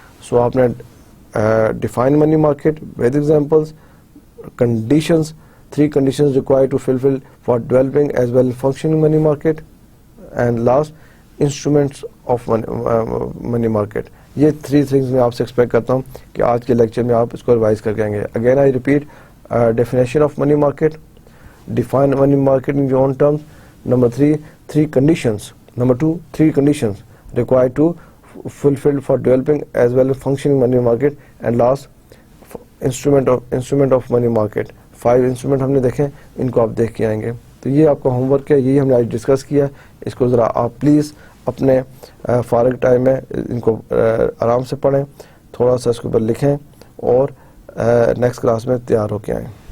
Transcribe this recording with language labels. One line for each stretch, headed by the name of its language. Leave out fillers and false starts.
English: So aapne define money market with examples, conditions, 3 conditions required to fulfill for developing as well as functioning money market, and last, instruments of money market.
Urdu: یہ 3 things میں آپ سے expect کرتا ہوں کہ آج کے lecture میں آپ اس کو ریوائز کر کے آئیں گے.
English: Again I repeat, definition of money market, define money market in your own terms. Number 3, 3 conditions. Number 2, 3 conditions required to fulfill for developing as well as functioning money market, and last, instrument of money market.
Urdu: 5 instrument ہم نے دیکھیں, ان کو آپ دیکھ کے آئیں گے. تو یہ آپ کا ہوم ورک ہے, یہی ہم نے آج ڈسکس کیا. اس کو ذرا آپ پلیز اپنے فارغ ٹائم میں ان کو آرام سے پڑھیں, تھوڑا سا اس کے اوپر لکھیں اور نیکسٹ کلاس میں تیار ہو کے آئیں.